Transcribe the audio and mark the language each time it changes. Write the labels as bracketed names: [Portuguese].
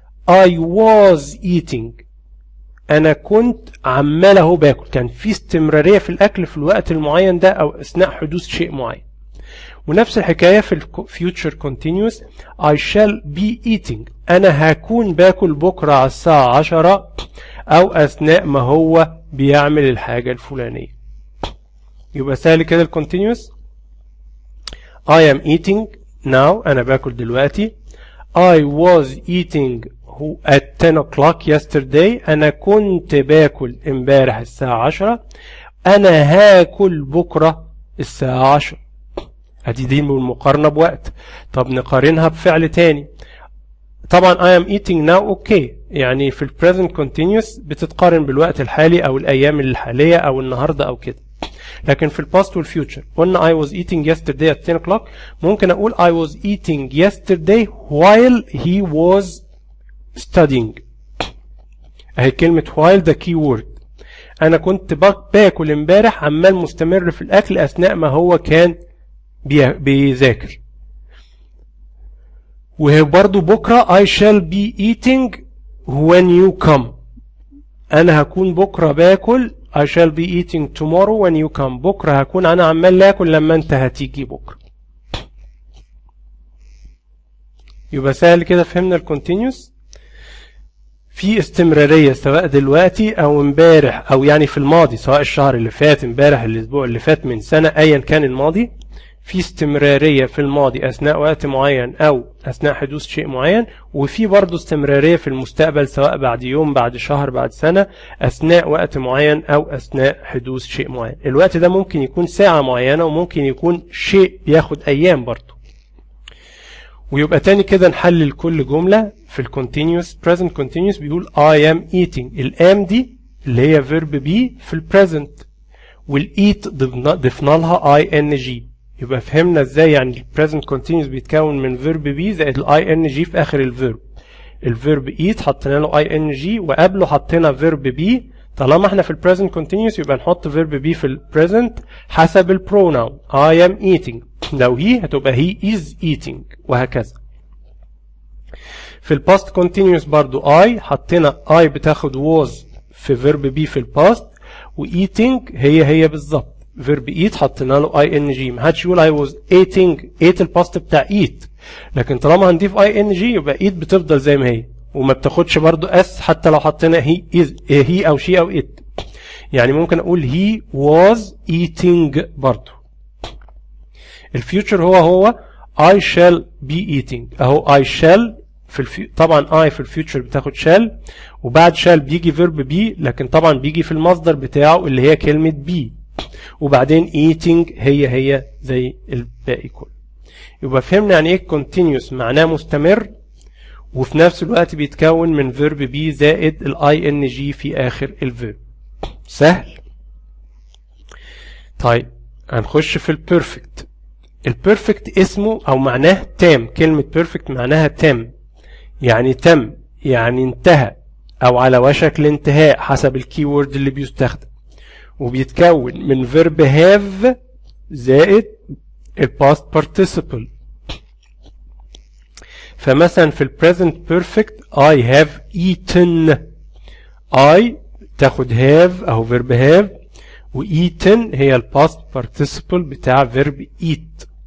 [English] I was eating، [Arabic] انا كنت عمال اهو باكل، كان في استمراريه في الاكل في الوقت المعين ده او اثناء حدوث شيء معين. ونفس الحكايه في الفيوتشر كونتينيوس [English] I shall be eating، [Arabic] انا هكون باكل بكره على الساعه 10 او اثناء ما هو بيعمل الحاجه الفلانيه. يبقى سهل كده الكونتينيوس. [English] I am eating now، [Arabic] انا باكل دلوقتي. [English] I was eating at 10 o'clock yesterday، [Arabic] انا كنت باكل امبارح الساعة 10، انا هاكل بكرة الساعة 10. ادي دي المقارنة بوقت. طب نقارنها بفعل تاني. طبعا [English] I am eating now [Arabic] اوكي، يعني في present continuous بتتقارن بالوقت الحالي او الايام الحالية او النهاردة او كده. لكن في الباست والفيوتشر قلنا [English] I was eating yesterday at 10 o'clock، [Arabic] ممكن اقول [English] I was eating yesterday while he was studying. [Arabic] اهي كلمة while ده key word، انا كنت باكل امبارح، عمال مستمر في الاكل اثناء ما هو كان بيذاكر. وبرضو بكرة [English] I shall be eating when you come. [Arabic] انا هكون بكرة باكل [English] I shall be eating tomorrow when you come. [Arabic] بكرة هكون انا عمال اكل لما انت هتيجي بكرة. يبقى سهل كده فهمنا الكونتينيوس. في استمرارية سواء دلوقتي او امبارح او يعني في الماضي، سواء الشهر اللي فات، امبارح، الاسبوع اللي فات، من سنة، ايا كان الماضي. في استمرارية في الماضي اثناء وقت معين او اثناء حدوث شيء معين، وفي برضه استمرارية في المستقبل سواء بعد يوم، بعد شهر، بعد سنة، اثناء وقت معين او اثناء حدوث شيء معين. الوقت ده ممكن يكون ساعة معينة وممكن يكون شيء بياخد ايام برضه. ويبقى تاني كده نحلل كل جملة في الكونتينيوس. [English] present continuous [Arabic] بيقول [English] I am eating. [Arabic] الام دي اللي هي verb be في البريزنت، والايت ضفنا لها ing. يبقى فهمنا ازاي يعني present continuous بيتكون من verb be زائد ing في اخر الفيرب. الفيرب eat حطينا له ing وقبله حطينا verb be. طالما احنا في present continuous يبقى نحط verb be في present حسب البروناون. [English] I am eating. [Arabic] لو [English] he [Arabic] هتبقى [English] he is eating [Arabic] وهكذا. في past continuous برضو I حطينا I بتاخد was في verb be في الباست، و eating هي بالظبط. verb eat حطينا له ing. ما حدش يقول [English] I was eating. [Arabic] ate الباست بتاع eat، لكن طالما هنضيف ing يبقى eat بتفضل زي ما هي وما بتاخدش برضو s حتى لو حطينا he او she او it. يعني ممكن اقول [English] he was eating [Arabic] برضو. الفيوتشر هو [English] I shall be eating. [Arabic] اهو I shall طبعا I في الفيوتشر بتاخد shall، وبعد shall بيجي verb be، لكن طبعا بيجي في المصدر بتاعه اللي هي كلمة be، وبعدين eating هي زي الباقي كله. يبقى فهمنا يعني ايه continuous، معناه مستمر وفي نفس الوقت بيتكون من verb be زائد ing في اخر الفيرب. سهل. طيب هنخش في البيرفكت. البيرفكت اسمه او معناه تام. كلمة بيرفكت معناها تام، يعني تم، يعني انتهى او على وشك الانتهاء حسب الكيورد اللي بيستخدم، وبيتكون من verb have زائد الباست participle. فمثلا في [English] present perfect I have eaten. [Arabic] I تاخد have اهو verb have، و eaten هي الباست participle بتاع verb eat.